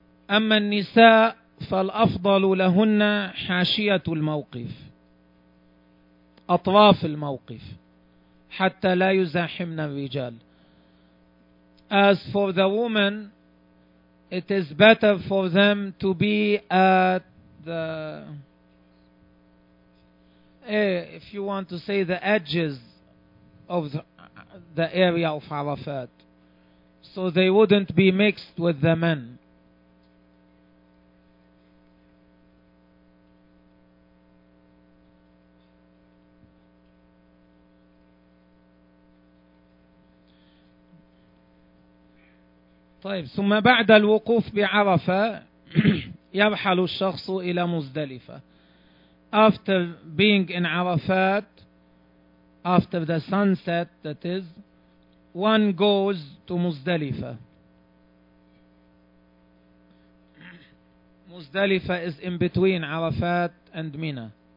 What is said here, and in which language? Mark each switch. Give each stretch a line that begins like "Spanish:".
Arabic: أما النساء فالأفضل لهن حاشية الموقف، أطراف الموقف، حتى لا يزاحمن الرجال.
English: As for the woman, it is better for them to be at the, if you want to say, the edges of the area of Arafat, so they wouldn't be mixed with the men.
Arabic: طيب، ثم بعد الوقوف بعرفة يرحل الشخص إلى مزدلفة.
English: After being in Arafat, after the sunset that is, one goes to Muzdalifah. Muzdalifah is in between Arafat and Mina.